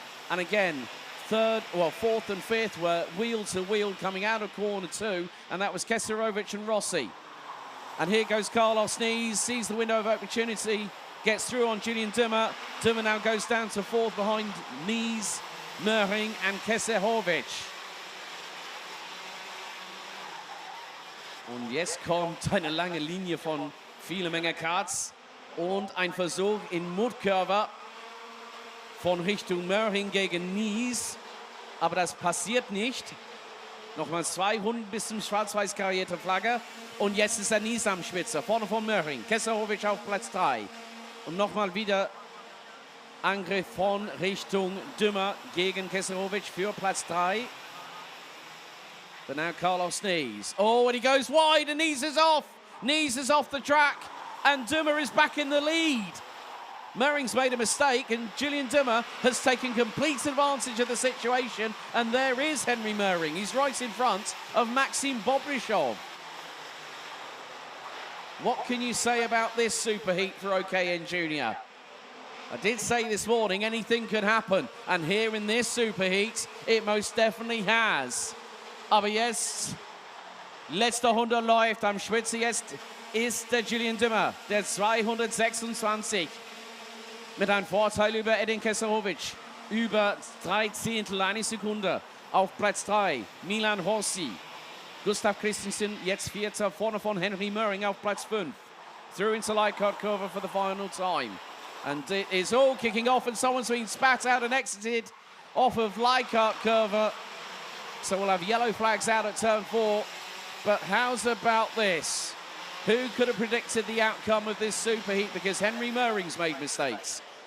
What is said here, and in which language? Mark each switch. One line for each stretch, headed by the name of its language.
English: And again, 4th and 5th were wheel to wheel coming out of corner 2, and that was Kesselhovic and Rossi. And here goes Carlos Nies, sees the window of opportunity, gets through on Julian Dummer. Dummer now goes down to 4th behind Nies, Möhring and Kesselhovic.
German: Und jetzt kommt eine lange Linie von viele Menge Karts und ein Versuch in Mutkurve von Richtung Möhring gegen Nies. Aber das passiert nicht. Nochmal 200 bis zum schwarz-weiß karierte Flagge. Und jetzt ist der Nies am Spitze, vorne von Möhring. Kesselhovic auf Platz 3. Und nochmal wieder Angriff von Richtung Dummer gegen Kesselhovic für Platz 3.
English: But now Carlos Nies. Oh, and he goes wide, and Nies is off. Nies is off the track, and Dummer is back in the lead. Möhring's made a mistake, and Julian Dummer has taken complete advantage of the situation, and there is Henry Möhring. He's right in front of Maxim Bobrishov. What can you say about this superheat for OKN Junior? I did say this morning anything could happen, and here in this superheat, it most definitely has.
German: Aber jetzt, letzter 100 läuft am Spitze. Jetzt ist der Julian Dummer, der 226, mit einem Vorteil über Edin Kesselhovic. Über 3/10 eine Sekunde auf Platz 3. Milan Rossi. Gustav Christensen jetzt Vierter, vorne von Henry Möhring auf Platz 5.
English: Through into Leichhardt Curve for the final time. And it is all kicking off, and someone's been spat out and exited off of Leichhardt Curve. So we'll have yellow flags out at turn 4. But how's about this? Who could have predicted the outcome of this superheat? Because Henry Möhring's made mistakes.